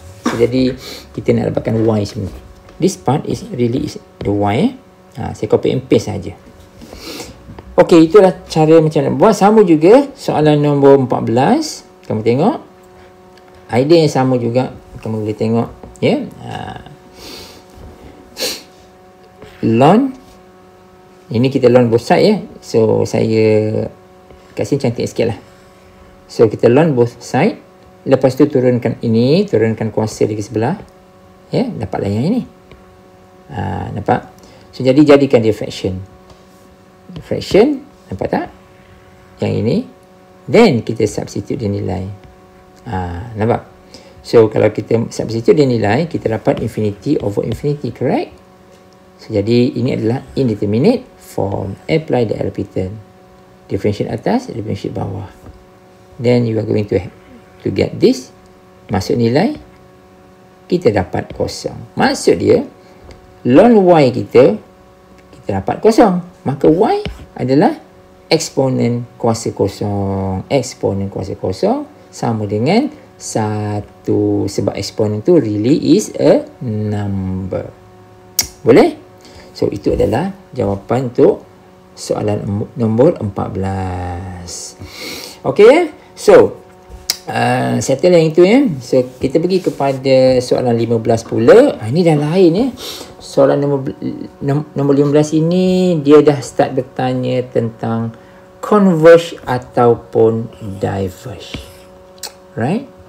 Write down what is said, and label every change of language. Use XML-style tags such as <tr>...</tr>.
<ms>So, jadi kita nak dapatkan Y sebenarnya.</ms> <en>This part is really is the Y.</en> <ms>Saya copy and paste saja. Okey, itulah cara macam nak buat. Sama juga soalan nombor 14. Kamu tengok. Idea yang sama juga kamu boleh tengok ya. Ln ini kita ln both side ya. So saya kasih cantik sikit lah. So kita ln both side. Lepas tu turunkan ini, turunkan kuasa di sebelah Ya, dapatlah yang ini. Nampak? So, jadikan dia fraction. Fraction, nampak tak? Yang ini. Then, kita substitute dia nilai. Nampak? So, kalau kita substitute dia nilai, kita dapat infinity over infinity, correct? So, jadi, ini adalah indeterminate form. Apply the L'Hopital. Differentiate atas, differentiate bawah.</ms> <en>Then, you are going to get this.</en> <ms>Masuk nilai, kita dapat kosong. Maksud dia, ln y kita dapat kosong. Maka y adalah eksponen kuasa kosong. Eksponen kuasa kosong sama dengan 1. Sebab eksponen tu really is a number. Boleh? So, itu adalah jawapan untuk soalan nombor 14. Okay? So, settle yang itu ya. So, kita pergi kepada soalan 15 pula. Ini dah lain ya. Soalan nombor 15 ini, dia dah start bertanya tentang converge ataupun diverge. Right?</ms>